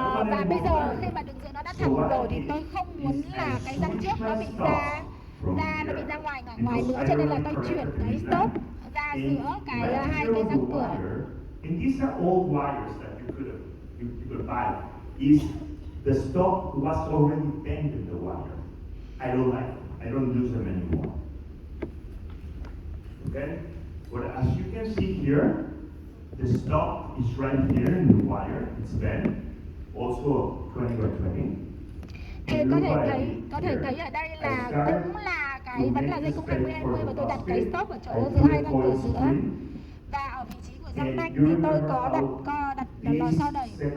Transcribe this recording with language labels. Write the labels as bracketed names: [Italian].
[Vietnamese] Và bây giờ khi mà đường giữa nó đã thẳng rồi thì tôi không muốn là cái răng trước nó bị nó bị ra ngoài nữa, cho nên là tôi chuyển cái stop ra giữa cái hai cái răng cửa. [English] And these are all wires that you could buy. Is the stop was already bent in the wire. I don't like them. I don't use them anymore. Okay? But as you can see here, the stop is right here in the wire. It's bent. Also 20 by 20. [Vietnamese] Thì có thể thấy ở đây là cũng là cái vẫn là dây cung 20-20 và tôi đặt cái stop ở chỗ giữa hai răng cửa giữa. Và ở vị trí của răng nanh thì tôi có đặt lò xo đẩy.